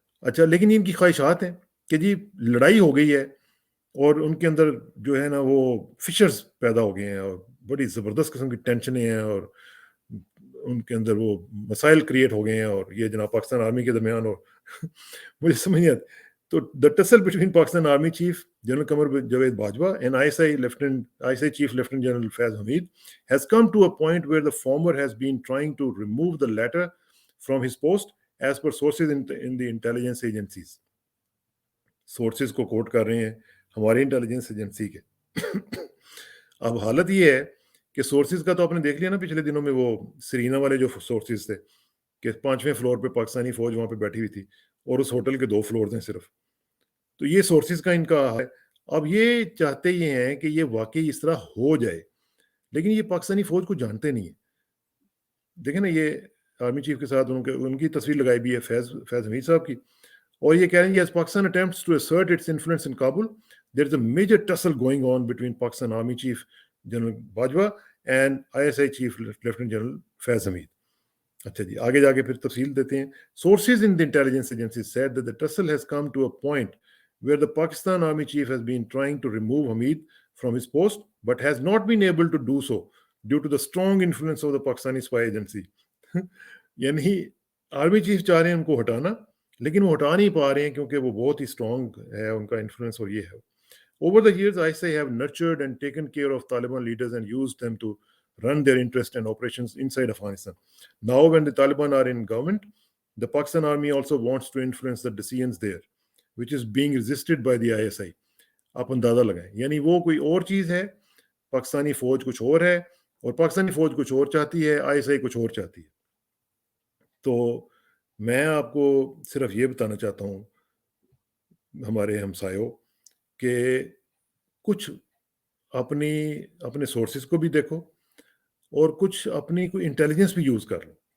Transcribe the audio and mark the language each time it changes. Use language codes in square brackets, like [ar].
[ur] اچھا لیکن ان کی خواہشات ہیں کہ جی لڑائی ہو گئی ہے اور ان کے اندر جو ہے نا وہ فشرز پیدا ہو گئے ہیں اور بڑی زبردست قسم کی ٹینشنیں ہیں اور ان کے اندر وہ مسائل کریٹ ہو گئے ہیں اور یہ جناب پاکستان آرمی کے درمیان اور مجھے سمجھ نہیں آتی. [en] تو the tussle between Pakistan Army Chief General Qamar Javed Bajwa and ISI Chief Lieutenant General Faiz Hamid has come to a point where the former has been trying to remove the latter from his post as per sources in the intelligence agencies. [ur] Sources کو کوٹ کر رہے ہیں ہماری intelligence agency کے. اب حالت یہ ہے کہ سورسز کا تو آپ نے دیکھ لیا نا پچھلے دنوں میں وہ سرینا والے جو سورسز تھے کہ 5ویں فلور پہ پاکستانی فوج وہاں پہ بیٹھی ہوئی تھی اور اس ہوٹل کے 2 فلورز ہیں صرف. تو یہ سورسز کا ان کا ہے. اب یہ چاہتے یہ ہیں کہ یہ واقعی اس طرح ہو جائے لیکن یہ پاکستانی فوج کو جانتے نہیں ہیں. دیکھیں نا یہ آرمی چیف کے ساتھ ان کی تصویر لگائی بھی ہے فیض حمید صاحب کی اور یہ کہہ رہے ہیں [en] as Pakistan attempts to assert its influence in Kabul, there is a major tussle going on between Pakistan Army Chief General Bajwa and ISI Chief Lieutenant General Faiz Hamid. [ur] اچھا جی آگے جا کے پھر تفصیل دیتے ہیں. [en] Sources in the intelligence agency said that the tussle has come to a point where the Pakistan Army Chief has been trying to remove Hamid from his post but has not been able to do so due to the strong influence of the Pakistani spy agency. [ur] یعنی army chief چاہ رہے ہیں ان کو ہٹانا لیکن وہ ہٹا نہیں پا رہے ہیں کیونکہ وہ بہت ہی اسٹرانگ ہے ان کا انفلوئنس اور یہ ہے. [en] Over the years, ISI have nurtured and taken care of Taliban leaders and used them to run their interests and operations inside Afghanistan. Now, when the Taliban are in government, the Pakistan Army also wants to influence the decisions there, which is being resisted by the ISI. [ur] آپ اندازہ لگائیں یعنی وہ کوئی اور چیز ہے پاکستانی فوج کچھ اور ہے اور پاکستانی فوج کچھ اور چاہتی ہے ISI کچھ اور چاہتی ہے. تو میں آپ کو صرف یہ بتانا چاہتا ہوں ہمارے ہمسایوں کہ کچھ اپنے سورسز کو بھی دیکھو اور کچھ اپنی کوئی انٹیلیجنس بھی یوز کر لو.